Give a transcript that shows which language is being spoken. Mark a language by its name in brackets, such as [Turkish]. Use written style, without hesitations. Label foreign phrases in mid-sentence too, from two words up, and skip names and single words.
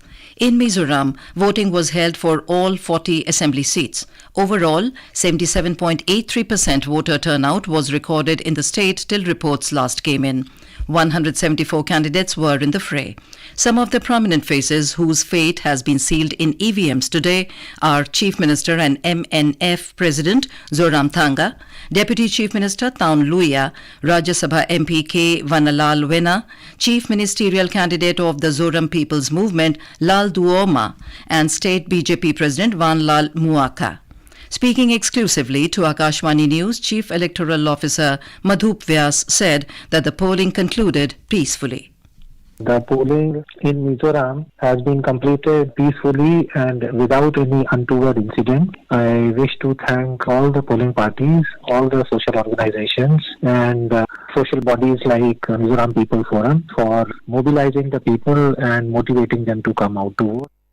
[English] In Mizoram, voting was held for all 40 assembly seats. Overall, 77.83% voter turnout was recorded in the state till reports last came in. 174 candidates were in the fray. Some of the prominent faces whose fate has been sealed in EVMs today are Chief Minister and MNF President Zoram Thanga, Deputy Chief Minister Taun Luia, Rajya Sabha MP K. Vanalal Wena, Chief Ministerial Candidate of the Zoram People's Movement Lal Duoma, and State BJP President Vanlal Muaka. Speaking exclusively to Akashvani News, Chief Electoral Officer Madhup Vyas said that the polling concluded peacefully. The polling in Mizoram has been completed peacefully and without any untoward incident. I wish to thank all the polling parties, all the social organizations and social bodies like Mizoram People Forum for mobilizing the people and motivating them to come out to vote.